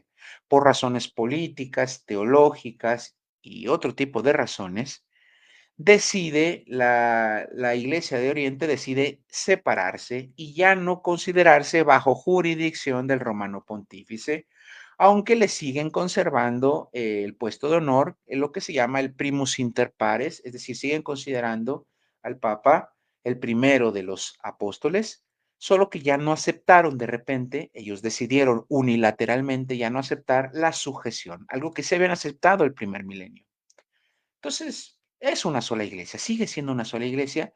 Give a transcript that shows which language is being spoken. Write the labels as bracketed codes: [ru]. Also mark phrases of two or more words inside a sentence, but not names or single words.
[es] Por razones políticas, teológicas y otro tipo de razones, decide la Iglesia de Oriente decide separarse y ya no considerarse bajo jurisdicción del romano pontífice, aunque le siguen conservando el puesto de honor en lo que se llama el [la] primus inter pares, [es] es decir, siguen considerando al Papa el primero de los apóstoles, solo que ya no aceptaron de repente, ellos decidieron unilateralmente ya no aceptar la sujeción, algo que se habían aceptado el primer milenio. Entonces, es una sola iglesia, sigue siendo una sola iglesia.